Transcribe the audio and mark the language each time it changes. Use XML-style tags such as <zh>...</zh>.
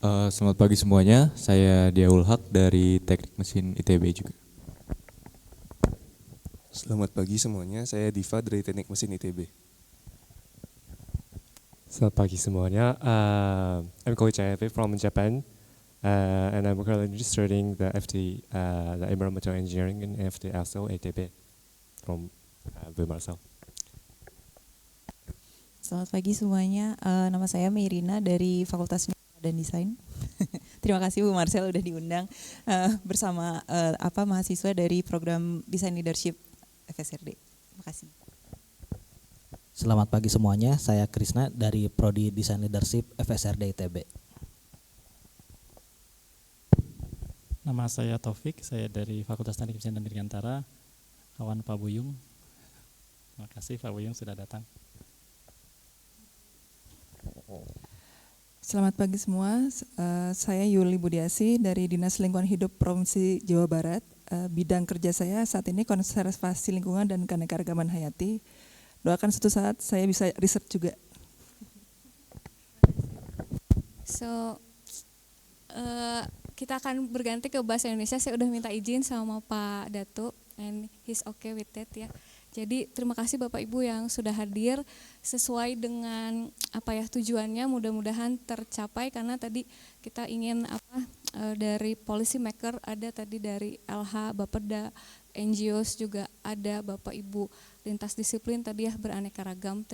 <id>Selamat pagi semuanya, saya Diaul Haq dari Teknik Mesin ITB juga. Selamat pagi semuanya, saya Diva dari Teknik Mesin ITB. Selamat pagi semuanya,</id> <en>I'm Koichi Abe from Japan, and I'm currently studying the the Environmental Engineering in FT also ITB from Marcel.</en> <id>Selamat pagi semuanya, nama saya Mirina dari Fakultas dan Desain. Terima kasih Bu Marcel udah diundang bersama mahasiswa dari program Design Leadership FSRD. Terima kasih. Selamat pagi semuanya, saya Krisna dari Prodi Design Leadership FSRD ITB. Nama saya Taufik, saya dari Fakultas Teknik Mesin dan Dirgantara, kawan Pak Buyung. Terima kasih Pak Buyung sudah datang. Selamat pagi semua, saya Yuli Budiasi dari Dinas Lingkungan Hidup Provinsi Jawa Barat. Bidang kerja saya saat ini konservasi lingkungan dan keanekaragaman hayati. Doakan suatu saat saya bisa riset juga. So, kita akan berganti ke bahasa Indonesia. Saya udah minta izin sama Pak Datuk,</id> <en>and he's okay with that</en> <id>ya. Jadi terima kasih Bapak Ibu yang sudah hadir sesuai dengan tujuannya, mudah-mudahan tercapai karena tadi kita ingin dari policy maker ada tadi dari LH, Bapeda, NGOs juga ada Bapak Ibu lintas disiplin tadi ya beraneka ragam.</id>